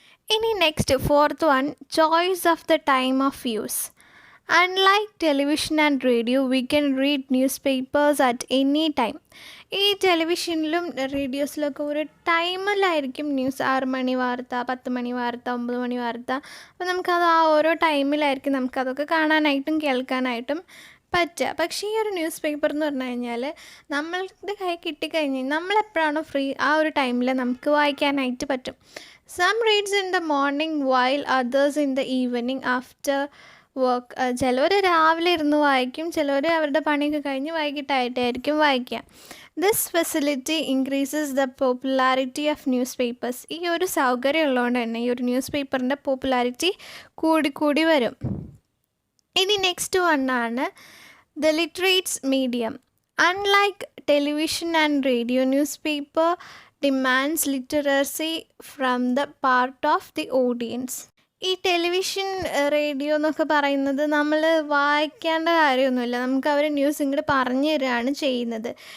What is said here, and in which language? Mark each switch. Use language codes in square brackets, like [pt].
[en] ഇനി next fourth one, choice of the time of use. Unlike television and radio, we can read newspapers at any time. [ml] ഈ ടെലിവിഷനിലും റേഡിയോസിലൊക്കെ ഒരു ടൈമിലായിരിക്കും news. 6 മണി വാർത്ത, 10 മണി വാർത്ത, 9 മണി വാർത്ത. അപ്പോൾ നമുക്കത് ആ ഓരോ ടൈമിലായിരിക്കും നമുക്കതൊക്കെ കാണാനായിട്ടും കേൾക്കാനായിട്ടും പറ്റുക. പക്ഷേ ഈ ഒരു ന്യൂസ് പേപ്പർ എന്ന് പറഞ്ഞു കഴിഞ്ഞാൽ നമ്മളുടെ കൈ കിട്ടിക്കഴിഞ്ഞാൽ നമ്മളെപ്പോഴാണോ ഫ്രീ ആ ഒരു ടൈമിൽ നമുക്ക് വായിക്കാനായിട്ട് പറ്റും. [en] Some reads in the morning while others in the evening after work. [ml] ചിലവർ രാവിലെ ഇരുന്ന് വായിക്കും, ചിലവർ അവരുടെ പണിയൊക്കെ കഴിഞ്ഞ് വൈകിട്ടായിട്ടായിരിക്കും വായിക്കുക. [en] This facility increases the popularity of newspapers. [ml] ഈ ഒരു സൗകര്യം ഉള്ളതുകൊണ്ട് തന്നെ ഈ ഒരു ന്യൂസ് പേപ്പറിൻ്റെ പോപ്പുലാരിറ്റി കൂടി വരും. ഇനി next വണ്ണാണ് the ലിറ്ററേറ്റ്സ് medium. [en] Unlike television and radio, newspaper demands literacy from the part of the audience. [ml] ഈ ടെലിവിഷൻ റേഡിയോ എന്നൊക്കെ പറയുന്നത് നമ്മൾ വായിക്കേണ്ട കാര്യമൊന്നുമില്ല, നമുക്ക് അവർ ന്യൂസ് ഇങ്ങോട്ട് പറഞ്ഞു തരികയാണ് ചെയ്യുന്നത്.